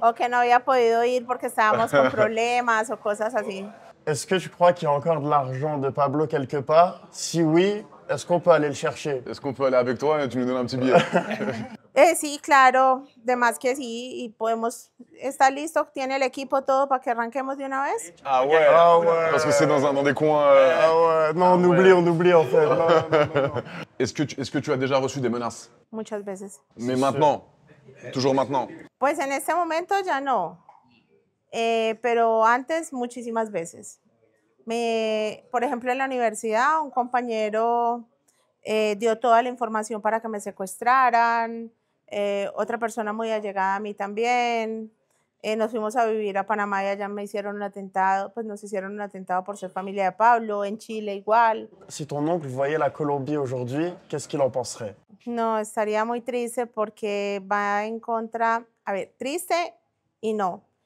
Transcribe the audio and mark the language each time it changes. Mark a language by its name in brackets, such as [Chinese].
[Spanish] O que no había podido ir porque estábamos con problemas o cosas así. [French] Est-ce que tu crois qu'il y a encore de l'argent de Pablo quelque part? Si oui, est-ce qu'on peut aller le chercher? Est-ce qu'on peut aller avec toi et tu nous donnes un petit billet? [Spanish] Sí, claro, de más que sí, y podemos, ¿está listo? ¿Tiene el equipo todo para que arranquemos de una vez? [French] Ah ouais. Ah ouais. Parce que c'est dans des coins. Ah ouais. Non, on oublie en fait. Non, non, non. Est-ce que tu as déjà reçu des menaces? [Spanish] Muchas veces. [French] Mais maintenant, toujours maintenant. [Spanish] Pues en este momento ya no, pero antes muchísimas veces. Por ejemplo, en la universidad un compañero dio toda la información para que me secuestraran, otra persona muy allegada a mí también. Nos fuimos a vivir a Panamá y allá me hicieron un atentado, pues nos hicieron un atentado por ser familia de Pablo, en Chile igual. [French] Si ton oncle voyait la Colombie aujourd'hui, qu'est-ce qu'il en penserait? [Spanish] No, estaría muy triste porque va en contra, a ver, triste y no.